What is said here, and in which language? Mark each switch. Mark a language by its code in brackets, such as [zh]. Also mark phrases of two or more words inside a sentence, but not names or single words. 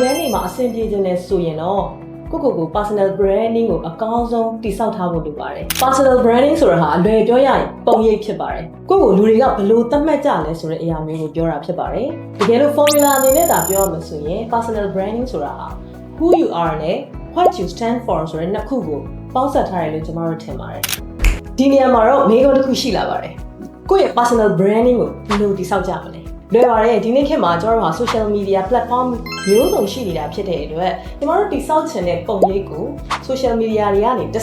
[my] န်းတွေမှာအဆင်ပြေခြင်းနဲ့ဆိုရင်တော့ကို [en] personal branding [my] ကိုအကောင်းဆုံးတည်ဆောက်ထားဖို့လိုပါတယ် [en] personal branding [my] ဆိုတာဟာအလွယ်ပြောရရင်ပုံရိပ်ဖြစ်ပါတယ်ကိုလူတွေကဘယ်လိုသတ်မှတ်ကြလဲဆိုတဲ့အရာမျိုးကိုပြောတာဖြစ်ပါတယ်တကယ်လို့ formula အနေနဲ့ဒါပြောရမှာ ဆိုရင် [en] personal branding [my] ဆိုတာဟာ [en] who you are [my] နဲ့ [en] what you stand for [my] ဆိုတဲ့နှစ်ခုကိုပေါင်းစပ်ထားတယ်လို့ကျွန်တော်တို့ထင်ပါတယ်ဒီနေရာမှာတော့မိကုန်းတစ်ခုရှိလာပါတယ်ကိုယ့်ရဲ့ [en] personal branding [my] ကိုဘယ်လိုတည် ဆောက်ကြမလဲလွယ်ပါတယ်ဒီနေ့ခေတ်မှာကျွန်တော်တို့ဟာ [en] social media platform [my] မျိုးစုံရှိနေတာဖြစ်တဲ့အတွက်ကျွန်တော်တို့တိစောက်ချင်တဲ့ပုံရိပ်ကို [en] social media [my] တွေကနေတ